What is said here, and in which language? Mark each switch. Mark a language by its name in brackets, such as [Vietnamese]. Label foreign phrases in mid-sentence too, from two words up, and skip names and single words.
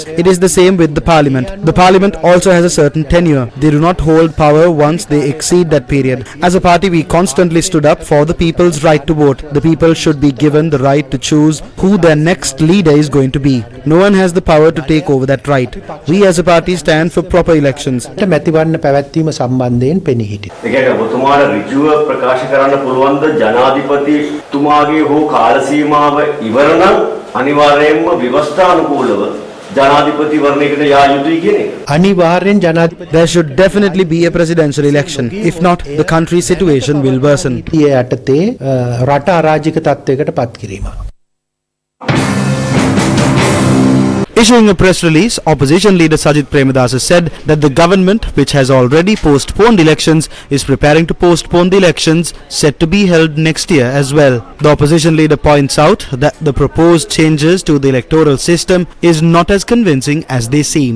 [English] It is the same with the parliament. The parliament also has a certain tenure. They do not hold power once they exceed that period. As a party, we constantly stood up for the people's right to vote. The people should be given the right to choose who their next leader is going to be. No one has the power to take over that right. We as a party stand for proper elections. [Sinhala] මැතිවරණ පැවැත්වීම සම්බන්ධයෙන් පෙනී සිටියි. ඒ කියන්නේ ඔබතුමාට ඍජුව ප්‍රකාශ කරන්න පුළුවන්ද ජනාධිපතිතුමාගේ හෝ කාල සීමාව ඉවර නම් අනිවාර්යයෙන්ම ව්‍යවස්ථානුකූලව ජනාධිපතිවරණයකට යා යුතුයි කියන එක. අනිවාර්යෙන් ජනාධිපති [English] There should definitely be a presidential election. If not, the country's situation will worsen. [Sinhala] ඒ යටතේ රට අරාජික තත්ත්වයකට පත් කිරීම. [English] Issuing a press release, opposition leader Sajith Premadasa said that the government, which has already postponed elections, is preparing to postpone the elections set to be held next year as well. The opposition leader points out that the proposed changes to the electoral system is not as convincing as they seem.